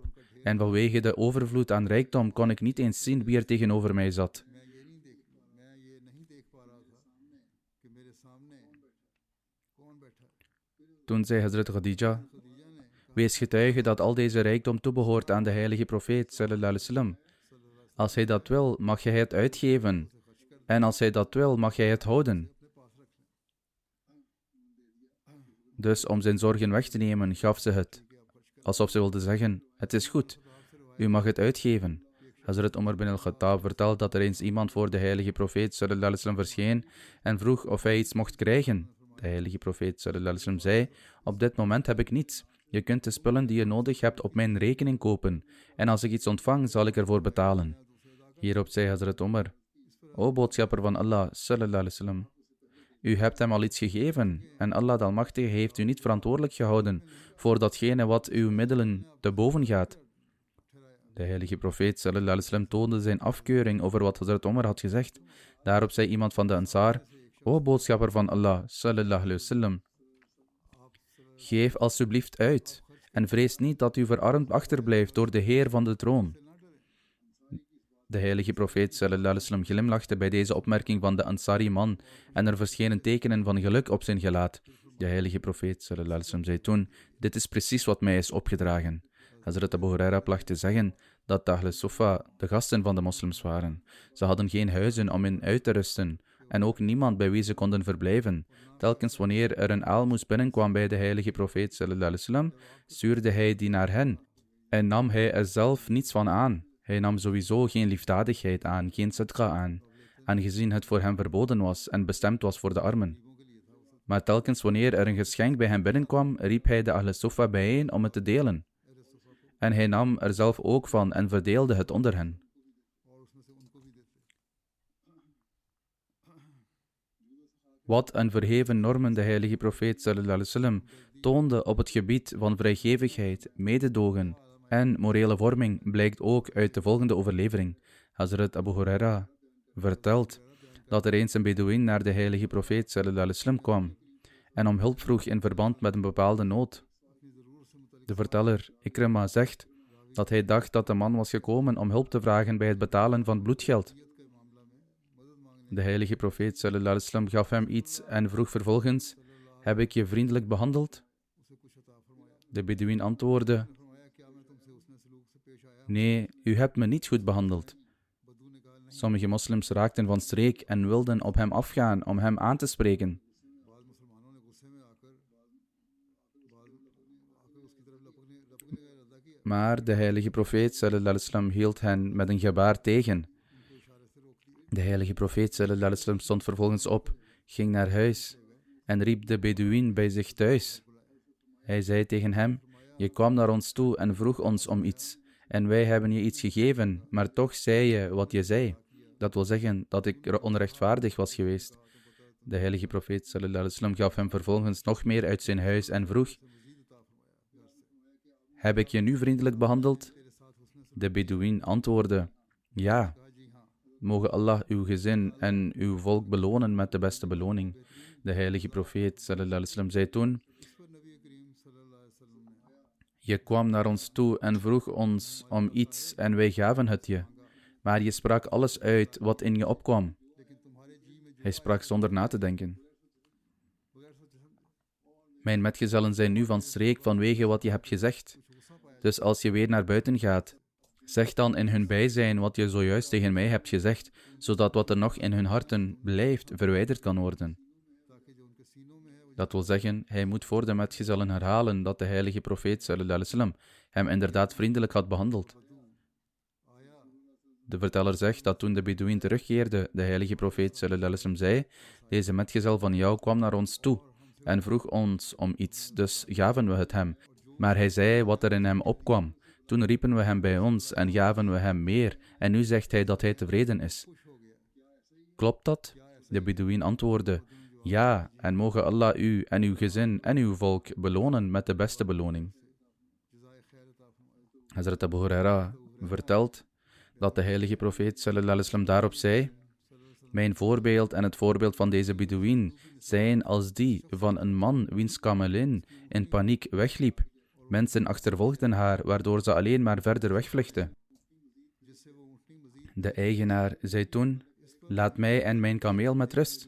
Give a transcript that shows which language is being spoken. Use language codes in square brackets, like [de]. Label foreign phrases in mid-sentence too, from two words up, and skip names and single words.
[nl] En vanwege de overvloed aan rijkdom kon ik niet eens zien wie er tegenover mij zat. Toen zei Hazrat Khadija, wees getuige dat al deze rijkdom toebehoort aan de heilige profeet, [ar] صلى الله عليه وسلم. [nl] Als hij dat wil, mag jij het uitgeven. En als hij dat wil, mag jij het houden. Dus om zijn zorgen weg te nemen, gaf ze het. Alsof ze wilde zeggen, het is goed, u mag het uitgeven. Hazrat Omar bin al-Khattab vertelt dat er eens iemand voor de heilige profeet [ar] صلى الله عليه وسلم [nl] verscheen en vroeg of hij iets mocht krijgen. De heilige profeet [ar] صلى الله عليه وسلم [nl] zei, op dit moment heb ik niets. Je kunt de spullen die je nodig hebt op mijn rekening kopen. En als ik iets ontvang, zal ik ervoor betalen. Hierop zei Hazrat Omar, o boodschapper van Allah [ar] صلى الله عليه وسلم, [nl] u hebt hem al iets gegeven en Allah de Almachtige heeft u niet verantwoordelijk gehouden voor datgene wat uw middelen te boven gaat. De heilige profeet [ar] صلى الله عليه وسلم [nl] toonde zijn afkeuring over wat Hazrat Omar had gezegd. Daarop zei iemand van de Ansar, o boodschapper van Allah [ar] صلى الله عليه وسلم, [nl] geef alsjeblieft uit en vrees niet dat u verarmd achterblijft door de Heer van de troon. De heilige profeet [ar] صلى الله عليه وسلم [nl] glimlachte bij deze opmerking van de Ansari-man en er verschenen tekenen van geluk op zijn gelaat. De heilige profeet [ar] صلى الله عليه وسلم [nl] zei toen: dit is precies wat mij is opgedragen. Hazrat Abu Huraira placht te zeggen dat de Ahl Suffa de gasten van de moslims waren. Ze hadden geen huizen om in uit te rusten en ook niemand bij wie ze konden verblijven. Telkens wanneer er een aalmoes binnenkwam bij de heilige profeet [ar] صلى الله عليه وسلم, [nl] stuurde hij die naar hen en nam hij er zelf niets van aan. Hij nam sowieso geen liefdadigheid aan, geen sadqa aan, aangezien het voor hem verboden was en bestemd was voor de armen. Maar telkens wanneer er een geschenk bij hem binnenkwam, riep hij de Ahl Suffa bijeen om het te delen. En hij nam er zelf ook van en verdeelde het onder hen. Wat een verheven normen de heilige profeet [ar] صلى الله عليه وسلم [nl] toonde op het gebied van vrijgevigheid, mededogen en morele vorming blijkt ook uit de volgende overlevering. Hazrat Abu Huraira vertelt dat er eens een Bedouin naar de heilige profeet [ar] صلى الله عليه وسلم [nl] kwam en om hulp vroeg in verband met een bepaalde nood. De verteller Ikrima zegt dat hij dacht dat de man was gekomen om hulp te vragen bij het betalen van bloedgeld. De heilige profeet [ar] صلى الله عليه وسلم [nl] gaf hem iets en vroeg vervolgens: heb ik je vriendelijk behandeld? De Bedouin antwoordde: nee, u hebt me niet goed behandeld. Sommige moslims raakten van streek en wilden op hem afgaan om hem aan te spreken. Maar de heilige profeet [ar] صلى الله عليه وسلم [nl] hield hen met een gebaar tegen. De heilige profeet [ar] صلى الله عليه وسلم [nl] stond vervolgens op, ging naar huis en riep de Bedouin bij zich thuis. Hij zei tegen hem: je kwam naar ons toe en vroeg ons om iets en wij hebben je iets gegeven, maar toch zei je wat je zei. Dat wil zeggen dat ik onrechtvaardig was geweest. De heilige profeet [ar] صلى الله عليه وسلم [nl] gaf hem vervolgens nog meer uit zijn huis en vroeg: heb ik je nu vriendelijk behandeld? De Bedouin antwoordde: ja. Mogen Allah uw gezin en uw volk belonen met de beste beloning. De heilige profeet [ar] صلى الله عليه وسلم [nl] zei toen: je kwam naar ons toe en vroeg ons om iets en wij gaven het je. Maar je sprak alles uit wat in je opkwam. Hij sprak zonder na te denken. Mijn metgezellen zijn nu van streek vanwege wat je hebt gezegd. Dus als je weer naar buiten gaat, zeg dan in hun bijzijn wat je zojuist tegen mij hebt gezegd, zodat wat er nog in hun harten blijft verwijderd kan worden. Dat wil zeggen, hij moet voor de metgezellen herhalen dat de heilige profeet [ar] صلى الله عليه وسلم [nl] hem inderdaad vriendelijk had behandeld. De verteller zegt dat toen de Bedouin terugkeerde, de heilige profeet [ar] صلى الله عليه وسلم [nl] zei: deze metgezel van jou kwam naar ons toe en vroeg ons om iets, dus gaven we het hem. Maar hij zei wat er in hem opkwam. Toen riepen we hem bij ons en gaven we hem meer, en nu zegt hij dat hij tevreden is. Klopt dat? De Bedouin antwoordde: ja, en mogen Allah u en uw gezin en uw volk belonen met de beste beloning. Hazrat Abu Huraira vertelt dat de heilige profeet [ar] صلى الله عليه وسلم [nl] daarop zei: mijn voorbeeld en het voorbeeld van deze Bedouin zijn als die van een man wiens kamelin in paniek wegliep. Mensen achtervolgden haar, waardoor ze alleen maar verder wegvluchtte. De eigenaar zei toen: laat mij en mijn kameel met rust.